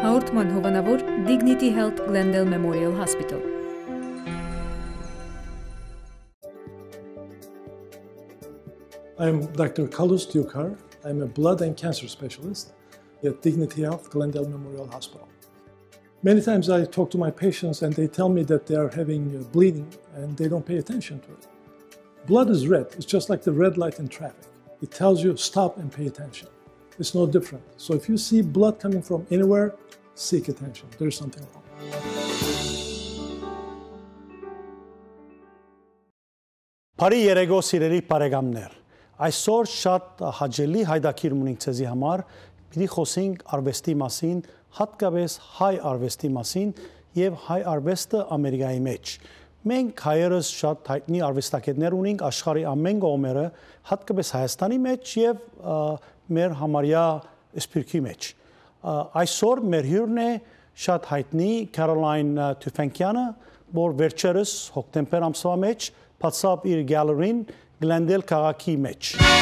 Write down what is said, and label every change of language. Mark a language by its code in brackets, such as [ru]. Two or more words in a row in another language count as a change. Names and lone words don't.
[hy] Հաղորդման հովանավոր Dignity Health Glendale Memorial Hospital. [en] I'm Dr. Kalus Dukar. I'm a blood and cancer specialist at Dignity Health Glendale Memorial Hospital. Many times I talk to my patients and they tell me that they are having bleeding and they don't pay attention to it. Blood is red. It's just like the red light in traffic. It tells you stop and pay attention. It's no different. So if you see blood coming from anywhere, seek attention. There's something wrong. [hy] Բարի երեկո սիրելի բարեկամներ։ Այսօր շատ հաճելի հայդակիր ունենք ցեզի համար։ Պիտի խոսենք արվեստի մասին, հատկապես հայ արվեստի մասին եւ հայ արվեստը Ամերիկայի մեջ։ Մենք հայերս շատ հայտնի արվեստագետներ ունենք աշխարհի ամեն կողմերը, հատկապես Հայաստանի մեջ եւ մեր համարյա սպիրկի մեջ։ Այսօր մեր հյուրն է շատ հայտնի Lais-Tufenkian, որ վերջերս հոկտեմբեր ամսվա մեջ բացավ իր գալերին Glendale քաղաքի մեջ։